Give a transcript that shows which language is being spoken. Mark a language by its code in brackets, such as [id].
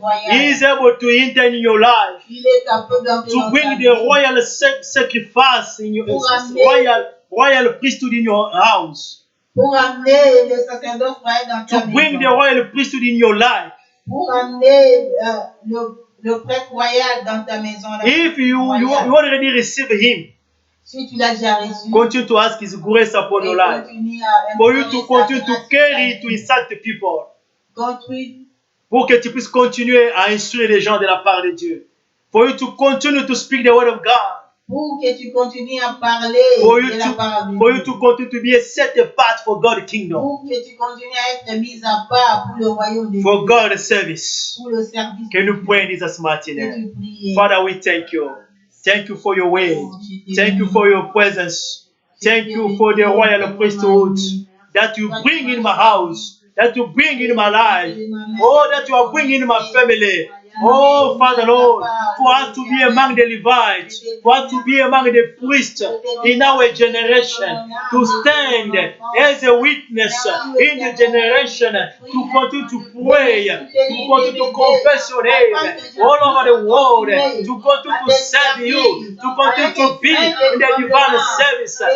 [en] He is able to enter in your life, to bring the royal sacrifice in your royal priesthood in your house. [fr] Pour amener le sacerdoce royal dans ta maison. [en] To bring the royal priesthood in your life. [fr] Pour amener le prêtre royal dans ta maison. [en] If you already received Him, [fr] si tu l'as déjà reçu, [en] continue to ask His grace upon your life. For you to continue to carry, to instruct the people. [fr] Pour que tu puisses continuer à instruire les gens de la part de Dieu. [en] For you to continue to speak the word of God. [fr] Pour que tu continues à parler de la parole de Dieu. [en] For you to continue to be set apart for God's kingdom. [fr] Pour que tu continues à être mis à part pour le royaume de Dieu. [en] For God's service. [fr] Pour le service. [en] Can you pray in Jesus' mighty name? Father, we thank you. Thank you for your way. Thank you for your presence. Thank you for the royal priesthood that you bring in my house, that you bring in my life. Oh, that you are bringing in my family. Oh, Father Lord, for us to be among the Levites, for us to be among the priests in our generation, to stand as a witness in the generation, to continue to pray, to continue to confess your name all over the world, to continue to serve you, to continue to be in the divine service.